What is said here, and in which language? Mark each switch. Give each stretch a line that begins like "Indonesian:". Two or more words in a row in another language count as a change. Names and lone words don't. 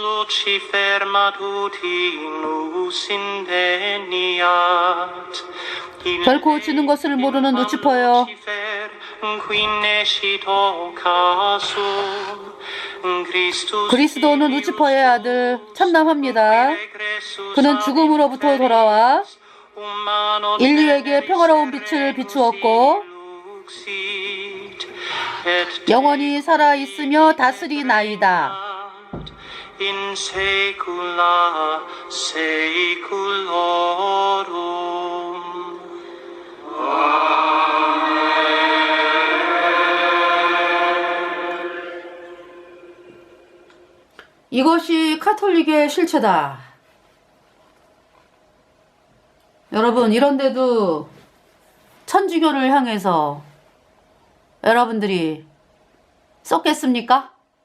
Korean: 결코 지는 것을 모르는 루치퍼여, 그리스도는 루치퍼의 아들, 참남합니다. 그는 죽음으로부터 돌아와 인류에게 평화로운 빛을 비추었고 영원히 살아있으며 다스리나이다.
Latin: In saecula saeculorum.
Korean: 이것이 카톨릭의 실체다. 여러분, 이런데도 천주교를 향해서 여러분들이 썩겠습니까?